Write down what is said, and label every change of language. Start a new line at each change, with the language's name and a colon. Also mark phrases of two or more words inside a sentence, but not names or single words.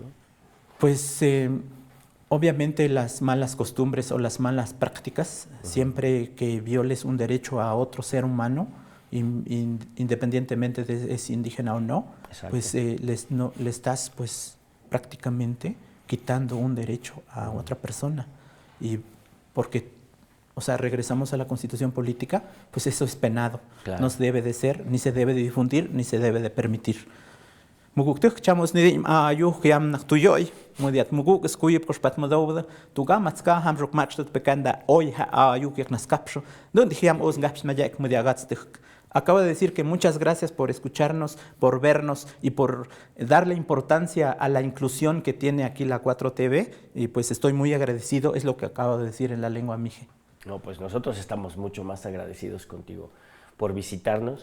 Spanish: Pues obviamente las malas costumbres o las malas prácticas, siempre que violes un derecho a otro ser humano, independientemente de si es indígena o no, pues le estás pues prácticamente quitando un derecho a otra persona. Y porque, o sea, regresamos a la Constitución Política, pues eso es penado. Claro. No se debe de ser, ni se debe de difundir, ni se debe de permitir.
Coatlán Mixe: Muguktuk chamos ni ayuh yam naktuyoy mudiat muguk skuyip koshpat madawda tugamatska hamruk machtat pekanda hoy ayuh yaknaskapsho donde hiam os ngaps mayak mudiagatstik.
Spanish: Acabo de decir que muchas gracias por escucharnos, por vernos y por darle importancia a la inclusión que tiene aquí la 4TV, y pues estoy muy agradecido, es lo que acabo de decir en la lengua mije. No, pues nosotros estamos mucho más agradecidos contigo por visitarnos.